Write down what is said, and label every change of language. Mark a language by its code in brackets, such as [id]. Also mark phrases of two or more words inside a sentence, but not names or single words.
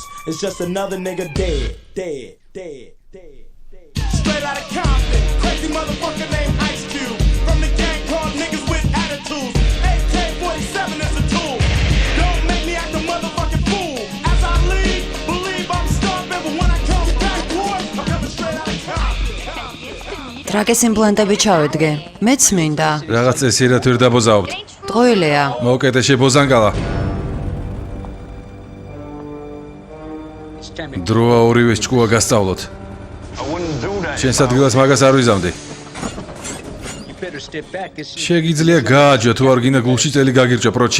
[en] It's just another nigga dead. Straight out of Compton, crazy motherfucker named Ice Cube. From the gang called niggas with attitudes. AK-47 is a tool. Don't make me act a motherfucking fool. As I leave, believe I'm starving, but when I come back, boy, I'm coming straight out of Compton. [ka] ტრაკის იმპლანტები ჩავედგე. მეც მინდა. Რაღაც წესიერად ვერ დაბოზაობთ. ტყუილია. მოკეთე შებოზანგალა. დროა ორივეს ჭკუა გასწავლოთ. შენ სადგილას მაგას არ ვიზამდი. შეგიძლია გააჯო თუ არ გინდა გულში წელი გაგირჭა პროჩი.